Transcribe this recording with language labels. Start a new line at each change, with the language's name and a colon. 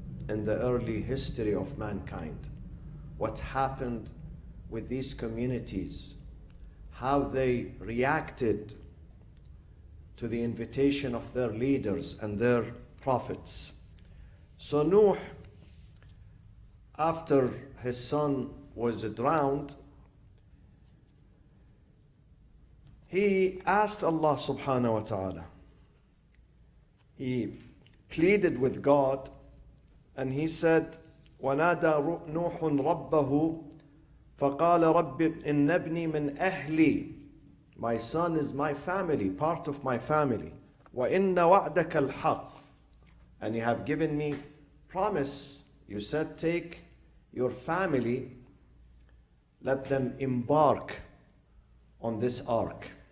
English: in the early history of mankind. What happened with these communities, how they reacted to the invitation of their leaders and their prophets. So Nuh, after his son was drowned, he asked Allah subhanahu wa ta'ala. He pleaded with God and he said,
Arabic: وَنَادَى نُوحٌ رَبَّهُ فَقَالَ رَبِّ إِنَّ ابْنِي مِنْ أَهْلِي.
English: My son is my family, part of my family.
Arabic: وَإِنَّ وَعْدَكَ الْحَقِّ.
English: And you have given me promise. You said, take your family, let them embark on this ark.